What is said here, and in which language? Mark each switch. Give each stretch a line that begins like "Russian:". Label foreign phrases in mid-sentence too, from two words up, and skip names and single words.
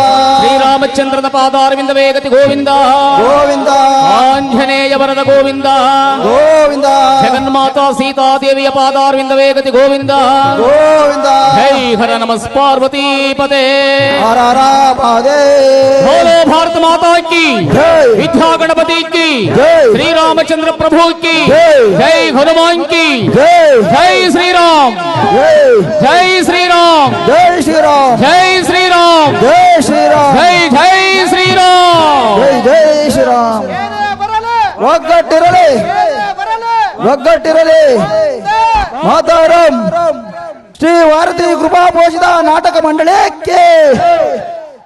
Kannada: ಶ್ರೀರಾಮಚಂದ್ರನ ಪಾದಾರವಿಂದ ವೇಗತಿ ಗೋವಿಂದ ಗೋವಿಂದ. ಆಂಜನೇಯ ವರದ ಗೋವಿಂದ ಗೋವಿಂದ. ಜಗನ್ಮಾತಾ ಸೀತಾದೇವಿಯ ಪಾದಾರವಿಂದ ವೇಗತಿ ಗೋವಿಂದ ಗೋವಿಂದ. ಜೈ ಹರ ನಮಃ ಪಾರ್ವತಿ ಪದೇ. ಹರ ರಾಮದೇ.
Hindi: बोलो भारत माता की जय. विद्या गणपति की जय. श्री रामचंद्र प्रभु की जय. जय हनुमान की जय. जय श्री राम. जय. जय श्री राम. जय श्री राम. जय श्री राम. जय श्री राम. जय जय श्री राम. जय जय श्रीराम.
Kannada: ಒಗ್ಗಟ್ಟಿರಲಿ. ಒಗ್ಗಟ್ಟಿರಲಿ. ಮಾತಾರಂ ಶ್ರೀ ಭಾರತಿ ಕೃಪಾ ಪೋಷಿತ ನಾಟಕ ಮಂಡಳಕ್ಕೆ